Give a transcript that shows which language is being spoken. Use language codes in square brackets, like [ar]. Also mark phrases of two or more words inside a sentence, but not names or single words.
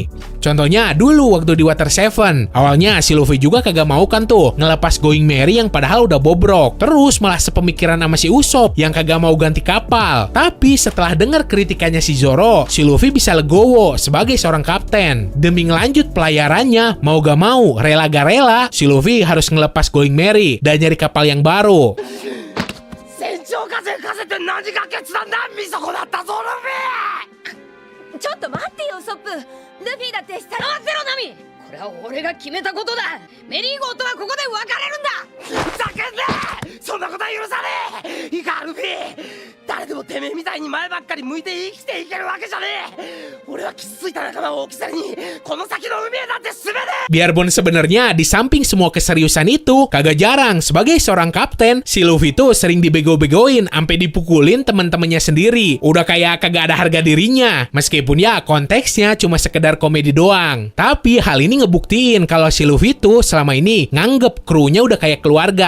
[id] Contohnya dulu waktu di Water 7, awalnya si Luffy juga kagak mau kan tuh ngelepas Going Merry yang padahal udah bobrok, terus malah sepemikiran sama si Usopp yang kagak mau ganti kapal. Tapi setelah dengar kritikannya si Zoro, si Luffy bisa legowo sebagai seorang kapten. Demi ngelanjut pelayarannya, mau gak mau, rela gak rela, si Luffy harus ngelepas Going Merry dan nyari kapal yang baru. [ja] 風って何時間決断だ見損なったぞルフィちょっと待ってよソップルフィだって下がってろナミこれは俺が決めたことだメリーゴーとはここで別れるんだふざけんなそんなことは許さねえいいかルフィ誰でもてめえみたいに前ばっかり向いて生きていけるわけじゃねえ俺は傷ついた仲間を置き去りにこの先の海へだって進めねえ [id] Biarpun sebenarnya di samping semua keseriusan itu, kagak jarang sebagai seorang kapten, si Luffy tuh sering dibego-begoin sampai dipukulin teman-temannya sendiri. Udah kayak kagak ada harga dirinya. Meskipun ya konteksnya cuma sekedar komedi doang. Tapi hal ini ngebuktiin kalau si Luffy tuh selama ini nganggep krunya udah kayak keluarga.